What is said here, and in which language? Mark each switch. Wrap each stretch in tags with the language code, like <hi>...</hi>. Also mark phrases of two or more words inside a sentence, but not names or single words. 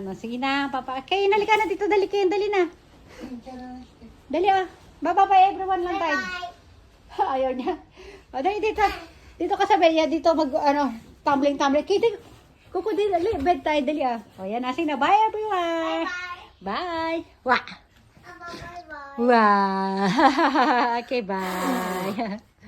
<tl>Sige na, papa. Okay, nalika na dito. Dali kayo, dali na. Dali</tl> <en>Bye-bye everyone</en> <tl>lang tayo. Ayaw niya. Dali dito. Dito ka sa bed. Dito mag, ano, tumbling. Kaya kuko din, dali. Bed tayo, dali Ayan, sige na.</tl> <en>Bye everyone. Bye. Wah. Bye-bye. Wow. Okay, bye.</en>